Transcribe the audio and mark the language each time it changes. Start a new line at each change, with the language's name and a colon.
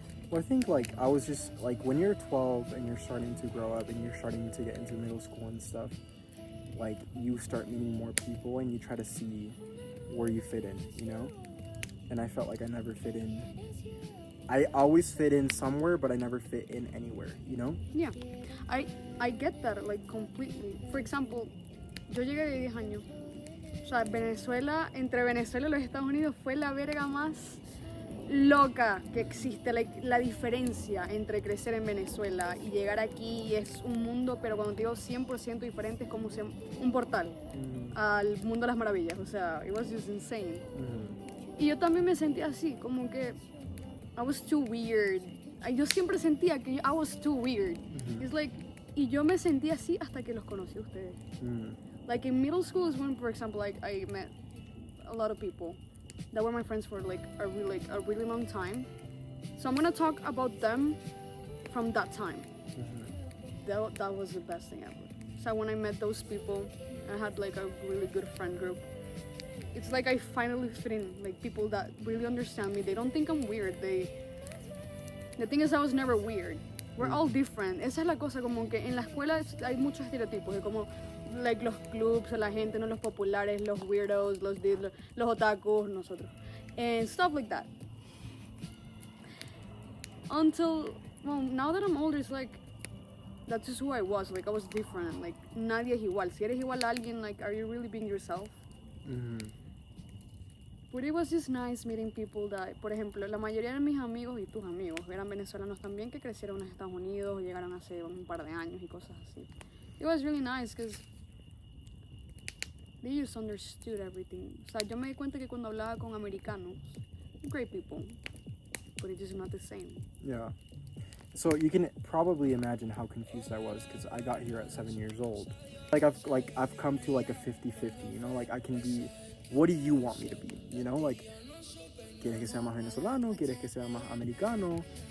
English: Well, I think like I was just like when you're 12 and you're starting to grow up and you're starting to get into middle school and stuff, like you start meeting more people and you try to see where you fit in, you know? And I felt like I never fit in. I always fit in somewhere, but I never fit in anywhere, you know? Yeah, I get that, like, completely. For example,
Spanish: yo llegué de 10 años. O sea, Venezuela, entre Venezuela y los Estados Unidos fue la verga más loca que existe. Like, la diferencia entre crecer en Venezuela y llegar aquí es un mundo, pero cuando te digo 100% diferente, es como un portal al mundo de las maravillas. O sea,
English: it was just insane.
Spanish: Y yo también me sentía así, como que
English: I was too weird.
Spanish: Yo siempre sentía que
English: I was too weird. It's like,
Spanish: y yo me sentía así hasta que los conocí a ustedes.
English: Like in middle school is when, for example, like I met a lot of people that were my friends for like a really long time. So I'm gonna talk about them from that time. That was the best thing ever. So when I met those people, I had like a really good friend group. It's like I finally fit in, like people that really understand me. They don't think I'm weird. The thing is, I was never weird. We're all different.
Spanish: Esa es la cosa, como que en la escuela hay muchos estereotipos de como like los clubs, la gente, no los populares, los weirdos, los otakus, nosotros,
English: and stuff like that. Until, well, now that I'm older, it's like that's just who I was. Like I was different. Like
Spanish: nadie es igual. Si eres igual a alguien,
English: like, are you really being yourself? But it was just nice meeting people that,
Spanish: por ejemplo, la mayoría de mis amigos y tus amigos eran venezolanos también que crecieron en Estados Unidos, llegaron hace un par de años y cosas así.
English: It was really nice because they just understood everything.
Spanish: O sea, yo me di cuenta que cuando hablaba con americanos,
English: great people, but it's just not the same. Yeah. So you can probably imagine how confused I was because I got here at 7 years old. I've come to like a 50-50, you know, like I can be, what do you want me to be? You know, like
Spanish: ¿Quieres que sea más venezolano? ¿Quieres que sea más americano?